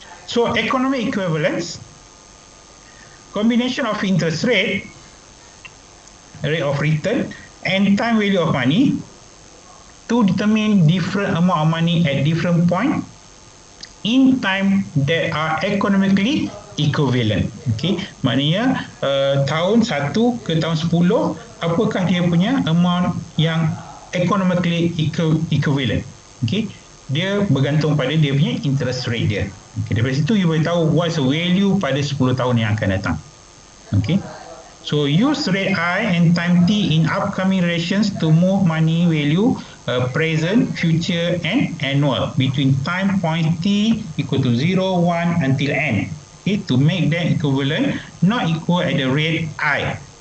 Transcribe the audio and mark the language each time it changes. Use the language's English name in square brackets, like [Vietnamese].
[English] So economic equivalence, combination of interest rate of return and time value of money to determine different amount of money at different point in time that are economically equivalent. [Malay] Okay, maknanya tahun 1 ke tahun 10, apakah dia punya amount yang [English] economically equivalent. [Malay] Okay, dia bergantung pada dia punya [English] interest rate [Malay] dia. Okay, daripada situ you boleh tahu [English] what's the value [Malay] pada 10 tahun yang akan datang. [English] Okay, so use rate I and time T in upcoming relations to move money value present, future and annual between time point T equal to 0, 1 until n. Okay, to make them equivalent, not equal at the rate I.